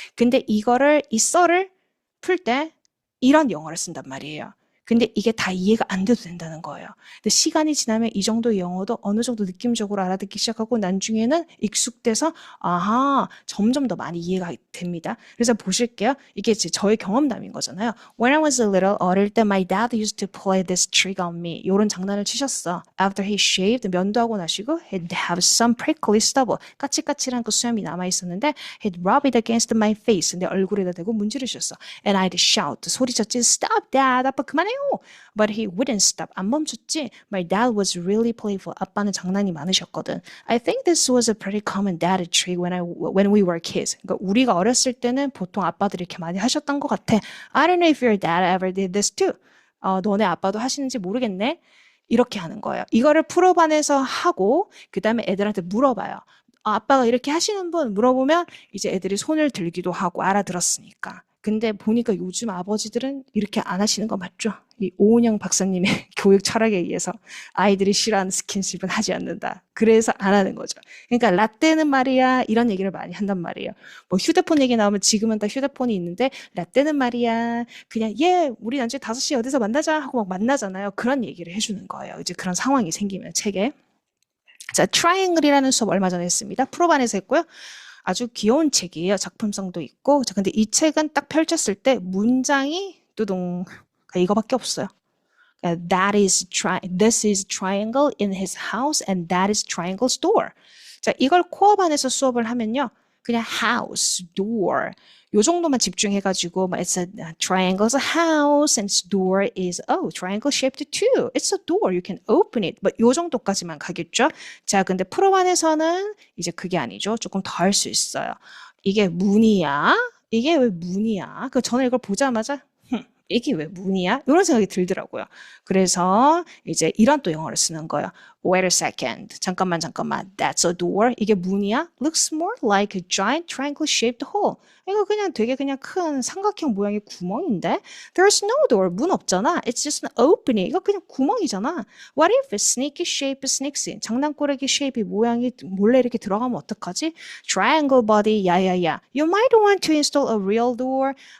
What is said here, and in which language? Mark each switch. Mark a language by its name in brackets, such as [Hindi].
[Korean] 근데 이 썰을 풀 때 이런 영어를 쓴단 말이에요. 근데 이게 다 이해가 안 돼도 된다는 거예요. 근데 시간이 지나면 이 정도의 영어도 어느 정도 느낌적으로 알아듣기 시작하고 나중에는 익숙돼서 아하, 점점 더 많이 이해가 됩니다. 그래서 보실게요. 이게 저의 경험담인 거잖아요. [English] When I was little, [Korean] 어릴 때 [English] my dad used to play this trick on me. [Korean] 이런 장난을 치셨어. [English] After he shaved, [Korean] 면도하고 나시고 [English] he'd have some prickly stubble. [Korean] 까칠까칠한 그 수염이 남아있었는데 [English] he'd rub it against my face. [Korean] 내 얼굴에다 대고 문지르셨어. [English] And I'd shout. [Korean] 소리쳤지. [English] Stop that. [Korean] 아빠 그만해요. [English] But he wouldn't stop. [Korean] 안 멈췄지. [English] My dad was really playful. [Korean] 아빠는 장난이 많으셨거든. [English] I think this was a pretty common dad trick when we were kids. [Korean] 그러니까 우리가 어렸을 때는 보통 아빠들이 이렇게 많이 하셨던 것 같아. [English] I don't know if your dad ever did this too. [Korean] 너네 아빠도 하시는지 모르겠네. 이렇게 하는 거예요. 이거를 프로반에서 하고 그 다음에 애들한테 물어봐요. 아빠가 이렇게 하시는 분 물어보면 이제 애들이 손을 들기도 하고 알아들었으니까. 근데 보니까 요즘 아버지들은 이렇게 안 하시는 거 맞죠? 이 오은영 박사님의 교육 철학에 의해서 아이들이 싫어하는 스킨십은 하지 않는다. 그래서 안 하는 거죠. 그러니까 라떼는 말이야 이런 얘기를 많이 한단 말이에요. 뭐 휴대폰 얘기 나오면 지금은 다 휴대폰이 있는데 라떼는 말이야 그냥 우리 나중에 5시 어디서 만나자 하고 막 만나잖아요. 그런 얘기를 해주는 거예요. 이제 그런 상황이 생기면 책에. 자, 트라이앵글이라는 수업 얼마 전에 했습니다. 프로반에서 했고요. 아주 귀여운 책이에요. 작품성도 있고. 자, 근데 이 책은 딱 펼쳤을 때 문장이 뚜둥 이거밖에 없어요. [English] This is triangle in his house and that is triangle's door. [Korean] 자, 이걸 코어반에서 수업을 하면요. 그냥 house, door 요 정도만 집중해가지고 [English] it's a triangle's a house and its door is triangle shaped too. It's a door. You can open it. [Korean] 뭐 요 정도까지만 가겠죠. 자, 근데 프로반에서는 이제 그게 아니죠. 조금 더 할 수 있어요. 이게 문이야? 이게 왜 문이야? 저는 이걸 보자마자 이게 왜 문이야? 이런 생각이 들더라고요. 그래서 이제 이런 또 영어를 쓰는 거예요. [English] Wait a second. [Korean] 잠깐만. [English] That's a door. [Korean] 이게 문이야? [English] Looks more like a giant triangle-shaped hole. [Korean] 이거 그냥 되게 그냥 큰 삼각형 모양의 구멍인데? [English] There's no door. [Korean] 문 없잖아. [English] It's just an opening. [Korean] 이거 그냥 구멍이잖아. [English] What if a sneaky shape sneaks in? [Korean] 장난꾸러기 쉐입이 모양이 몰래 이렇게 들어가면 어떡하지? [English] Triangle body. 야야야. You might want to install a real door.